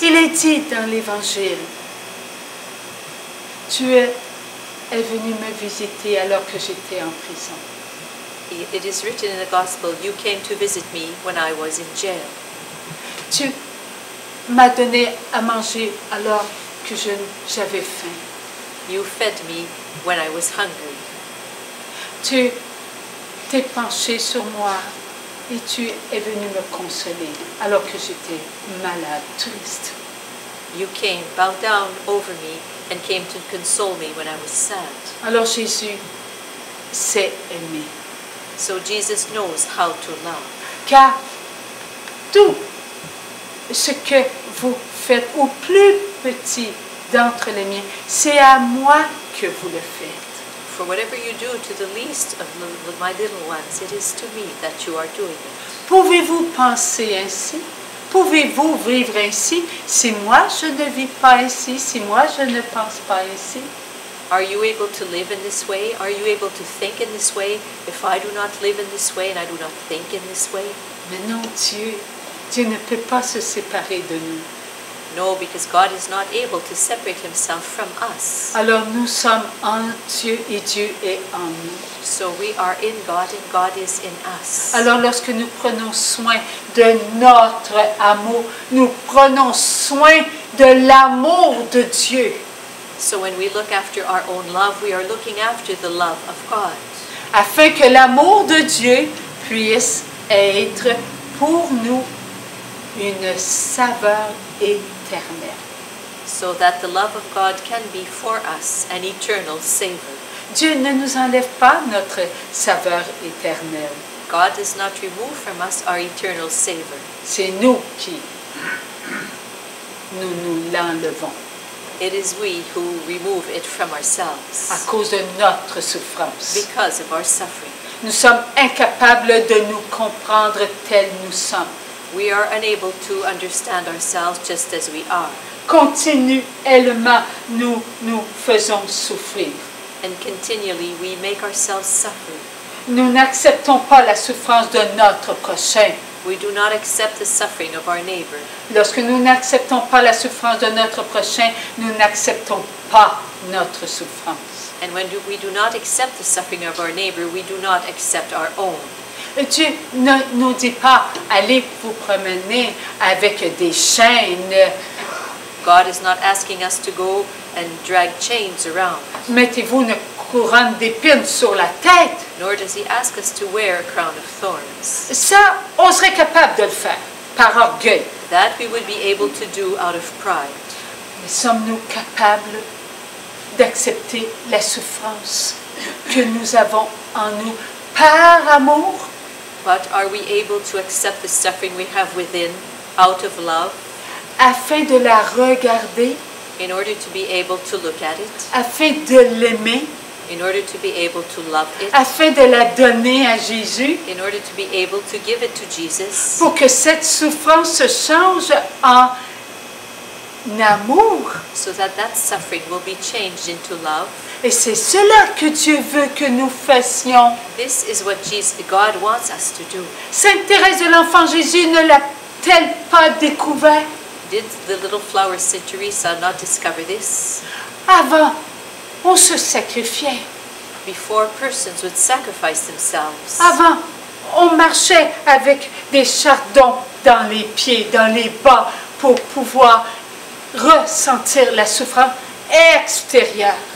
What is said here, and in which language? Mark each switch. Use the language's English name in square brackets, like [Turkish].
[French] Il est dit dans l'Évangile, tu es venu me visiter alors que j'étais en prison. [English] It is written in the gospel, you came to visit me when I was in jail. [French] Tu m'as donné à manger alors que j'avais faim. [English] You fed me when I was hungry. [French] Tu t'es penché sur moi et tu es venu me consoler alors que j'étais malade, triste. [English] You came, bowed down over me, and came to console me when I was sad. [French] Alors Jésus sait aimer. [English] So Jesus knows how to love. [French] Car tout ce que vous faites au plus petit d'entre les miens, c'est à moi que vous le faites. [English] For whatever you do to the least of my little ones, it is to me that you are doing it. [French] Pouvez-vous penser ainsi? Pouvez-vous vivre ainsi si moi je ne vis pas ainsi, si moi je ne pense pas ainsi? [English] Are you able to live in this way? Are you able to think in this way if I do not live in this way and I do not think in this way? [French] Mais non, Dieu ne peut pas se séparer de nous. [English] No, because God is not able to separate himself from us. [French] Alors nous sommes en Dieu et Dieu est en nous. [English] So we are in God and God is in us. [French] Alors lorsque nous prenons soin de notre amour, nous prenons soin de l'amour de Dieu. [English] So when we look after our own love, we are looking after the love of God. [French] Afin que l'amour de Dieu puisse être pour nous une saveur éternelle. [English] So that the love of God can be for us an eternal savor. [French] Dieu ne nous enlève pas notre saveur éternelle. [English] God does not remove from us our eternal savor. [French] C'est nous qui nous l'enlevons [English] It is we who remove it from ourselves [French] à cause de notre souffrance. [English] because of our suffering. [French] Nous sommes incapables de nous comprendre tels nous sommes. [English] We are unable to understand ourselves just as we are. [French] Continuellement, nous faisons souffrir. [English] And continually we make ourselves suffer. [French] Nous n'acceptons pas la souffrance de notre prochain. [English] We do not accept the suffering of our neighbor. [French] Lorsque nous n'acceptons pas la souffrance de notre prochain, nous n'acceptons pas notre souffrance. [English] And when we do not accept the suffering of our neighbor, we do not accept our own. [French] Dieu ne nous dit pas, allez vous promener avec des chaînes, [English] God is not asking us to go and drag chains around, [French] mettez-vous une couronne d'épines sur la tête. [English] nor does he ask us to wear a crown of thorns. [French] Ça, on serait capable de le faire par orgueil. [English] That we would be able to do out of pride. [French] Mais sommes-nous capables d'accepter la souffrance que nous avons en nous par amour? [English] But are we able to accept the suffering we have within out of love [French] Afin de la regarder, [English] in order to be able to look at it, [French] afin de l'aimer, [English] in order to be able to love it, [French] afin de la donner à Jésus, [English] in order to be able to give it to Jesus, [French] pour que cette souffrance se change en amour. [English] so that that suffering will be changed into love? [French] Et c'est cela que Dieu veut que nous fassions. [English] This is what God wants us to do. [French] Sainte Thérèse de l'Enfant Jésus ne l'a-t-elle pas découvert? [English] Did the little flower Saint Teresa not discover this? [French] Avant, on se sacrifiait. [English] Before, persons would sacrifice themselves. [French] Avant, on marchait avec des chardons dans les pieds, dans les bas, pour pouvoir ressentir la souffrance extérieure.